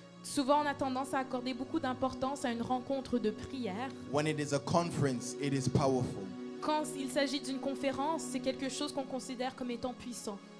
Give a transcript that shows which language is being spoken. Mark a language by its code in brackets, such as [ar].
[fr] Souvent, on a tendance à accorder beaucoup d'importance à une rencontre de prière. [en] When it is a conference, it is powerful. [fr] Quand il s'agit d'une conférence, c'est quelque chose qu'on considère comme étant puissant.